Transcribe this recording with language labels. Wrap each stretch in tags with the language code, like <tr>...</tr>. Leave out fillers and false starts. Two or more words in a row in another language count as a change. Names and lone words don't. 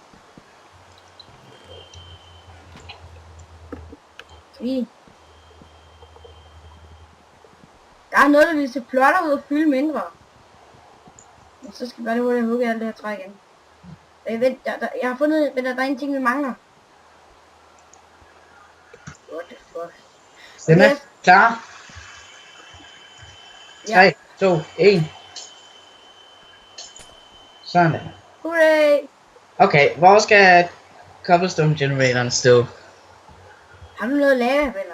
<da>Fint. Der er noget, der vil se flottere ud og fylde mindre. Men så skal vi bare lige hurtigt hugge alt det her træ igen. Vent, jeg har fundet, men der er en ting, vi mangler.</da> <en>What the fuck?</en> <da>Simma, okay. Klar? 3, Ja. 2, 1. Sådan der. Hurray! Okay, hvor skal cobblestone generatoren stå? Har du noget lave, venner?</da>